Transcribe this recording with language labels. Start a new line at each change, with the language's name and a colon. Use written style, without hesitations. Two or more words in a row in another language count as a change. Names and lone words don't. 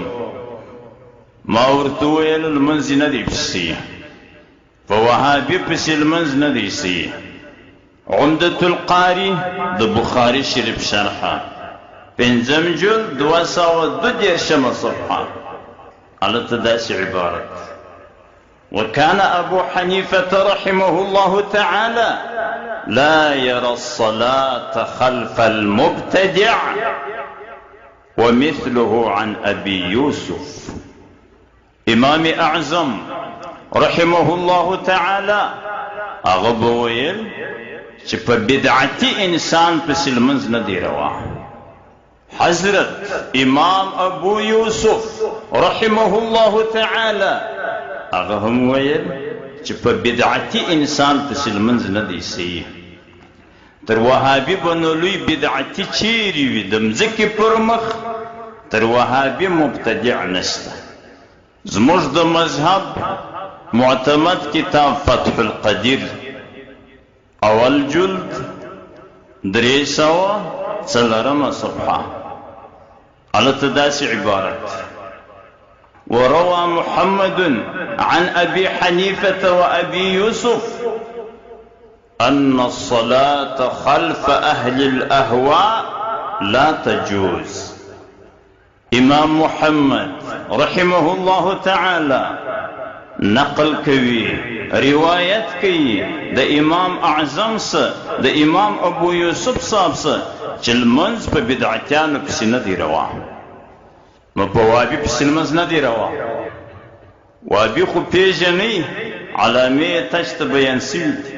Pashto: ما ورته وویل لمونځ نه دی پسې، په وهابي پسې لمونځ نه دی سي. عمدة القاري د بخاري شریف شرحه 5 جلد 212 صفحه هلته داسې عبارت:
Arabic: وكان أبو حنيفة رحمه الله تعالى لا يرى الصلاة خلف المبتدع ومثله عن أبي يوسف.
Pashto: امام اعظم
Arabic: رحمه الله تعالى
Pashto: هغه به ویل چې په بدعتي انسان پسې لمونځ نه دی روا. حضرت امام ابو یوسف
Arabic: رحمه الله تعالى
Pashto: هغه هم ویل چې په بدعتي انسان پسې لمونځ نه دی سي. تر وهابي به نو لوی بدعتي چیرې وي د مځکې پر مخ تر وهابي مبتدع نشته. زموږ د مذهب معتمد کتاب فتح القدیر اول جلد 304 صفحه هلته داسې عبارت:
Arabic: وروى محمد عن أبي حنيفة وأبي يوسف أن الصلاة خلف أهل الأهواء لا تجوز.
Pashto: امام محمد
Arabic: رحمه الله تعالى
Pashto: نقل کوي، روایت کوي د امام اعظم سه د امام ابو یوسف صاحب سه چې لمونځ په بدعتیانو پسې نه دی روا. نو په وابي پسې لمونځ نه دی روا. وابي خو پیژنئ علامې تش ته بیان سوي دي.